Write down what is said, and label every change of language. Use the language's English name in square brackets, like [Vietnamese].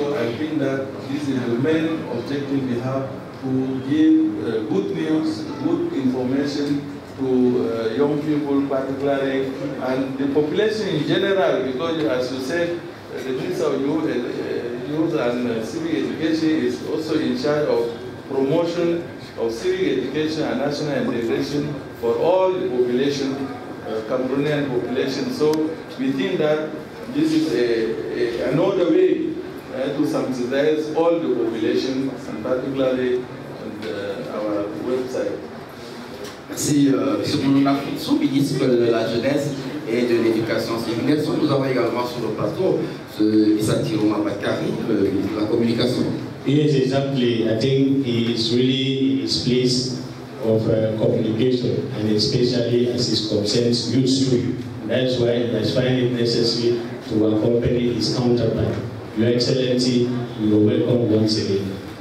[English] So I think that this is the main objective we have, to give good news, good information to young people particularly, and the population in general, because as you said, the Minister of Youth and Civic Education is also in charge of promotion of civic education and national integration for all the population, Cameroonian population. So we think that this is another way to subsidize all the population, and particularly our website. [French] Merci, M. Moulouna Foutsou, ministre de la Jeunesse et de l'Éducation civique. Nous avons également sur le plateau Issa Tiroma Bakari, le ministre de la Communication. [English] Yes, exactly. I think he is really in his place of communication, and especially as it concerns youth. That's why I find it necessary to accompany his counterpart. Your Excellency, you are welcome once again.